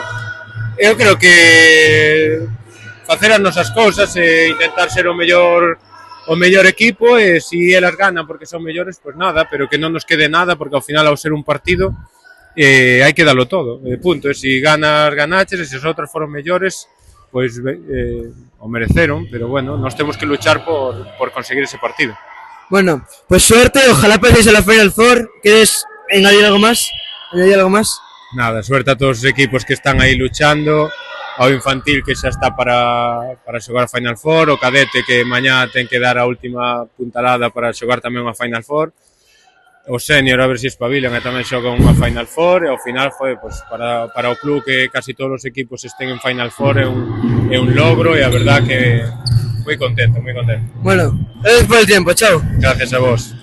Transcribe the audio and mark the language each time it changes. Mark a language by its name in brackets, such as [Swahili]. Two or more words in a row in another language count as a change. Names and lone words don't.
[Galician] Eu creo que facer as nosas cousas e intentar ser o mellor equipo e se elas ganan porque son mellores, pois nada, pero que non nos quede nada porque ao final ao ser un partido hai que dalo todo, punto. E se ganas, ganaches, e se os outros foron mellores, pois o mereceron, pero bueno, nós temos que luchar por conseguir ese partido. [Spanish] Bueno, pues suerte, ojalá paséis a la Final Four. ¿Quieres añadir algo más? [Galician] Nada, suerte a todos os equipos que están aí luchando, ao infantil que xa está para xogar a Final Four, o cadete que mañá ten que dar a última puntalada para xogar tamén unha Final Four, o senior a ver se espabilan e tamén xogan unha Final Four, e ao final foi pues, para o club que casi todos os equipos estén en Final Four é un logro e a verdad que moi contento. [Spanish] Bueno, gracias por el tiempo, chao. [Galician] Gracias a vos.